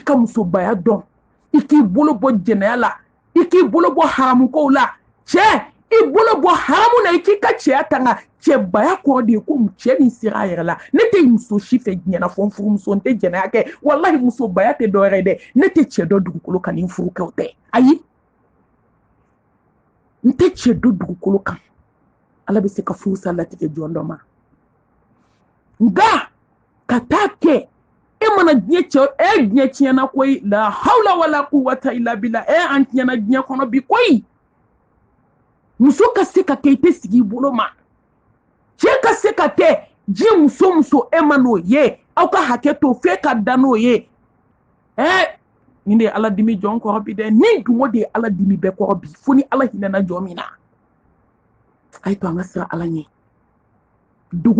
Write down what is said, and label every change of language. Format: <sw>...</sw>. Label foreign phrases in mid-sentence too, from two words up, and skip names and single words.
<bm>ka musobaya dɔn i k'i bolo bɔ jɛnɛya la i k'i bolo bɔ haramukow la cɛ i bolo bɔ haramu na i k'i ka cɛya tanga cɛbaya kɔrɔ de ye ko cɛ min sera a yɛrɛ la ne tɛ muso si fɛ diɲɛ na fɔ n furumuso n tɛ jɛnɛya kɛ wallahi musobaya tɛ dɔ wɛrɛ dɛ ne tɛ cɛ dɔ dugukolo kan ni n furukɛw tɛ ayi n tɛ cɛ dɔ dugukolo kan ala bɛ se ka furusa latigɛ jɔn dɔ ma nka ka taa kɛ e mana diɲɛ cɛ diɲɛ tiɲɛna koyi</bm> <ar>لا حول ولا قوة إلا بالله</ar> <bm>an tiɲɛna diɲɛ kɔnɔ bi koyi muso ka se ka kɛ i tɛ sigi i bolo ma cɛ ka se ka kɛ diɲɛ muso e ma n'o ye aw ka hakɛ to f'e ka da n'o ye nin de ye ala dimi jɔn kɔrɔ bi dɛ nin dungo de ye ala dimi bɛɛ kɔrɔ bi fo ni ala hinɛna jɔn min na a ye to an ka siran ala ɲɛ dogo</bm>